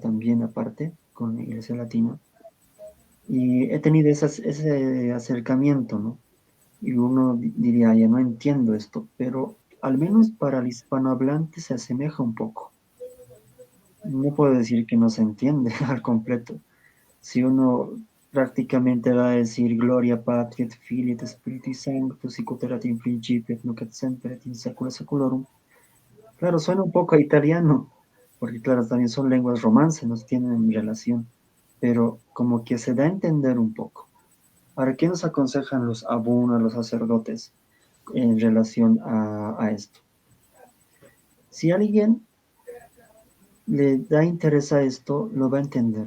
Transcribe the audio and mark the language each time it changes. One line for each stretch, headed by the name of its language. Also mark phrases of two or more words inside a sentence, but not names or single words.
Spanish: También aparte, con la Iglesia Latina, y he tenido ese acercamiento, ¿no? Y uno diría, ya no entiendo esto, pero al menos para el hispanohablante se asemeja un poco. No puedo decir que no se entiende al completo. Si uno prácticamente va a decir
Latin: Gloria Patri et Filii et Spiritus Sanctus, sic ut erat in principio et nunc et semper et in saecula saeculorum,
Spanish: claro, suena un poco a italiano, porque claro, también son lenguas romances, no tienen relación, pero como que se da a entender un poco. Ahora, ¿qué nos aconsejan los abunos, los sacerdotes en relación a esto? Si alguien le da interés a esto, lo va a entender.